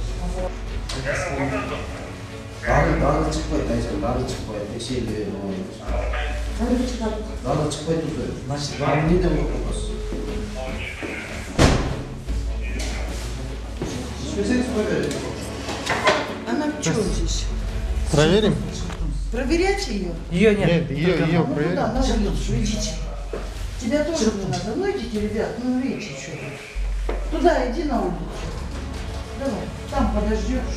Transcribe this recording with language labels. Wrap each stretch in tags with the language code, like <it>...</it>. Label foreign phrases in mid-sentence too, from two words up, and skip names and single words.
<ky>Дары чыкпайт, айжан, дары чыкпайт, текшерип. Дары чыкпайт турду. Значит, эмнеден коркутасыз? Ичпесеңиз кой берет.</ky> <ru>Она в чем здесь? Проверим? Проверять ее? Ее нет. Нет, ее Ну проверим. да, надо, идите. Тебя тоже не надо. Ну идите, ребят, ну видите еще. Туда иди на улицу. Давай, там подождешь.</ru>